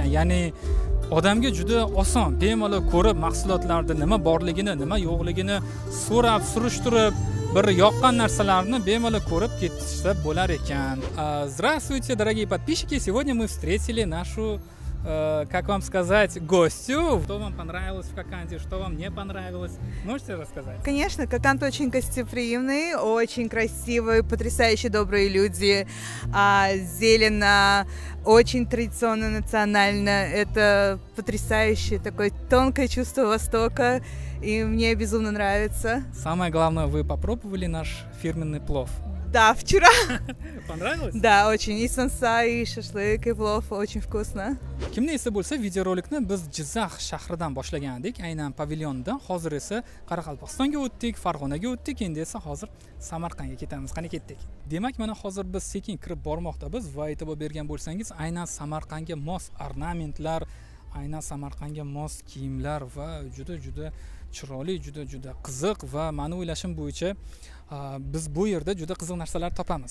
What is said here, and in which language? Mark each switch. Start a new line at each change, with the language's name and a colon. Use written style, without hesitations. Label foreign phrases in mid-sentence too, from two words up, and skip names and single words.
Uzbek: Ya'ni odamga juda oson, bemalol ko'rib mahsulotlarda nima borligini, nima yo'qligini so'rab, surishtirib, bir yoqqan narsalarni bemalol ko'rib ketishsa bo'lar ekan.
Russian: Здравствуйте, дорогие подписчики. Сегодня мы встретили нашу, как вам сказать, гостью. Что вам понравилось в Коканде, что вам не понравилось? Можете рассказать? Конечно, Коканд очень гостеприимный, очень красивый, потрясающе добрые люди, зелено, очень традиционно, национально. Это потрясающее такое тонкое чувство Востока, и мне безумно нравится. Самое главное, вы попробовали наш фирменный плов? Да, вчера. Понравилось? Да, очень. И санса, и шашлык, и плов. Очень вкусно.
Uzbek: Kimda esa bo'lsa, videorolikni biz Jizzax shahridan boshlagandik, aynan pavilyondan. Hozir esa Qoraqalpog'istonga o'tdik, Farg'onaga o'tdik, endi esa hozir Samarqandga ketamiz. Qani ketdik. Demak, mana hozir biz sekin kirib bormoqdamiz va e'tibor bergan bo'lsangiz, aynan Samarqandga mos ornamentlar, aynan Samarqandga mos kiyimlar va juda chiroyli, juda qiziq va meni o'ylashim bo'yicha biz bu yerda juda qiziq narsalar topamiz.